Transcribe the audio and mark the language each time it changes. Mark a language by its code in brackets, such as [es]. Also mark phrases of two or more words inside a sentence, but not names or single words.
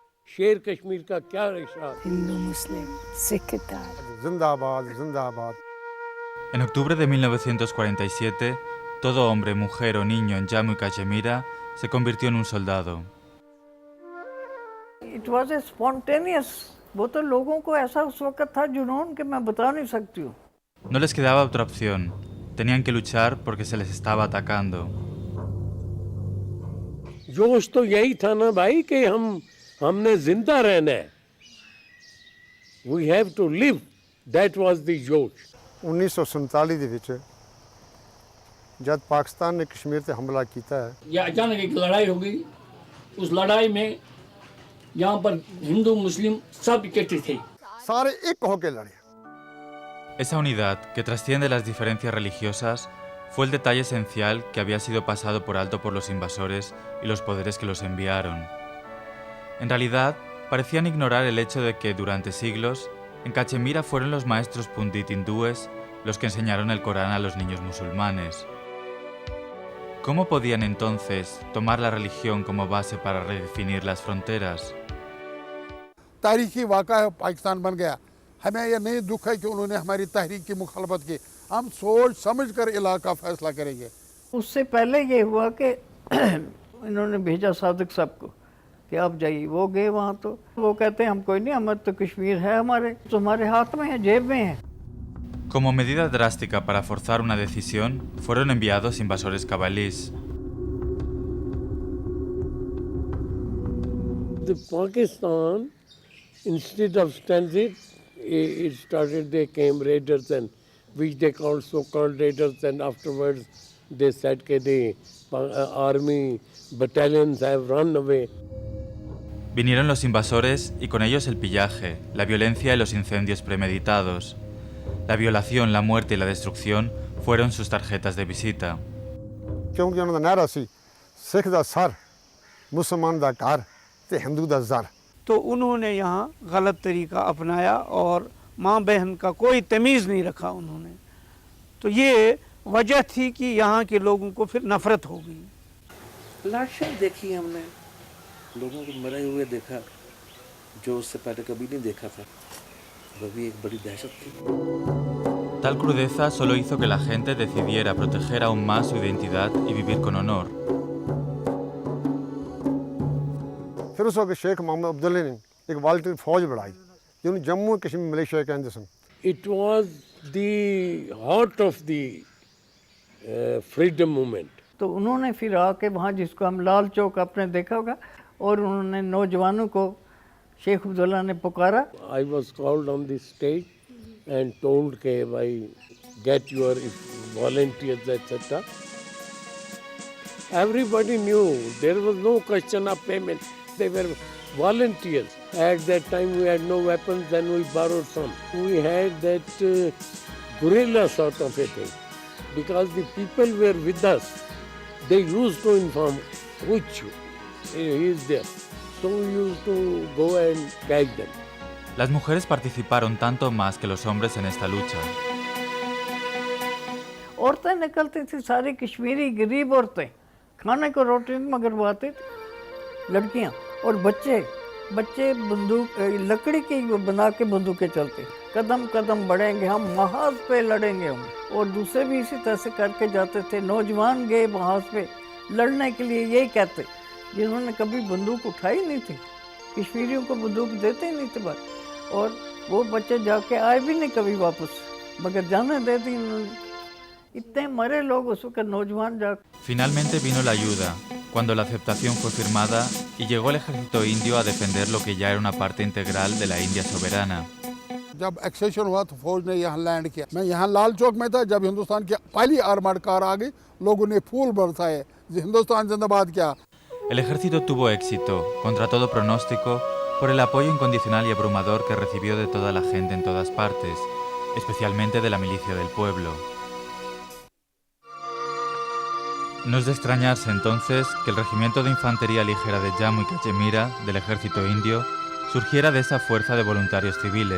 [hi] शेर कश्मीर का क्या इशारा। हिंदू मुस्लिम सिख जिंदाबाद जिंदाबाद। [es] En octubre de 1947, todo hombre, mujer o niño en Jammu y Cachemira se convirtió en un soldado. [en] It was a spontaneous, [hi] वो तो लोगों को ऐसा उस वक्त था जुनून कि मैं बता नहीं सकती हूँ। [es] No les quedaba otra opción. Tenían que luchar porque se les estaba atacando. [hi] जोश तो यही था ना भाई कि हमने जिंदा रहना है। [en] We have to live. That was the जोश। [hi] 1947 [pa] ਦੇ ਵਿੱਚ [hi] जब पाकिस्तान ने कश्मीर पे हमला किया है, या अचानक एक लड़ाई हो गई। उस लड़ाई में यहाँ पर हिंदू मुस्लिम सब इकट्ठे थे, सारे एक होकर लड़े। [es] Esa unidad, que trasciende las diferencias religiosas, fue el detalle esencial que había sido pasado por alto por los invasores y los poderes que los enviaron. En realidad, parecían ignorar el hecho de que, durante siglos, en Cachemira fueron los maestros pundit hindúes los que enseñaron el Corán a los niños musulmanes. ¿Cómo podían entonces tomar la religión como base para redefinir las fronteras? [hi] तारीखी वाक़ा है, पाकिस्तान बन गया। हमें यह नहीं दुख है कि उन्होंने हमारी तहरीक की मुखालफत की। हम सोच समझ कर इलाका फैसला करेंगे। उससे पहले ये हुआ कि इन्होंने भेजा सादिक साहब को कि आप जाइए। वो गए वहाँ, तो वो कहते हैं हम कोई नहीं, हमारे तो कश्मीर है, हमारे तो हमारे हाथ में है, जेब में है। [es] Como medida drástica para forzar una decisión, fueron enviados invasores cabalís. [en] The Pakistan, instead of transit, it started, they came raiders, and which they called so-called raiders, and afterwards they said that the army battalions have run away. [es] Vinieron los invasores y con ellos el pillaje, la violencia y los incendios premeditados. La violación, la muerte y la destrucción fueron sus tarjetas de visita. [hi] क्योंकि उन्होंने नारा [pa] ਸੀ ਸਿੱਖ ਦਾ ਸਿਰ, ਮੁਸਲਮਾਨ ਦਾ ਘਰ ਤੇ ਹਿੰਦੂ ਦਾ ਜ਼ਰ। [hi] तो उन्होंने यहाँ गलत तरीका अपनाया और माँ बहन का कोई तमीज़ नहीं रखा उन्होंने। तो ये वजह थी कि यहाँ के लोगों को फिर नफरत हो गई। लाशें देखी हमने, लोगों को मरे हुए देखा, जो उससे पहले कभी नहीं देखा था। वो भी एक बड़ी दहशत थी। [es] Tal crudeza solo hizo que la gente decidiera proteger aún más su identidad y vivir con honor. [hi] फिर उस वक्त शेख मोहम्मद अब्दुल्ला ने एक वॉलंटियर फौज बढ़ाई, जिन्हें जम्मू कश्मीर मलेशिया कहते सन। [en] It was the heart of the freedom movement. [hi] तो उन्होंने फिर आके वहाँ, जिसको हम लाल चौक आपने देखा होगा, और उन्होंने नौजवानों को शेख अब्दुल्ला ने पुकारा। [en] I was called on the stage and told [hi] कि भाई [en] get your volunteers etc. Everybody knew there was no question of payment. They were volunteers. At that time we had no weapons, then we borrowed some. We had that guerrilla sort of a thing, because the people were with us. They used to inform which he is there. So we used to go and catch them. [es] Las mujeres participaron tanto más que los hombres en esta lucha. [hi] औरतें निकलती थी, सारी कश्मीरी गरीब औरतें, खाने को रोटी मंगवाती थी, लड़कियां और बच्चे बंदूक लकड़ी की बना के बंदूकें चलते, कदम कदम बढ़ेंगे हम, महाज पे लड़ेंगे हम। और दूसरे भी इसी तरह से करके जाते थे। नौजवान गए महाज पे लड़ने के लिए, यही कहते, जिन्होंने कभी बंदूक उठाई नहीं थी, कश्मीरियों को बंदूक देते ही नहीं थे बस। और वो बच्चे जाके आए भी नहीं कभी वापस, मगर जाने दे दी उन्होंने। इतने मरे लोग उस वक्त नौजवान जा। [es] Finalmente vino la ayuda, cuando la aceptación fue firmada y llegó el ejército indio a defender lo que ya era una parte integral de la India soberana. [hi] जब एक्सेशन हुआ तो फौज ने यहाँ लैंड किया। मैं यहाँ लाल चौक में था जब हिंदुस्तान की पहली आर्मर्ड कार आ गई, लोगों ने फूल बरसाए, हिंदुस्तान जिंदाबाद किया। [es] El ejército tuvo éxito, contra todo pronóstico, por el apoyo incondicional y abrumador que recibió de toda la gente en todas partes, especialmente de la milicia del pueblo. No es de extrañarse entonces que el regimiento de infantería ligera de Jammu y Cachemira, del ejército indio, surgiera de esa fuerza de voluntarios civiles.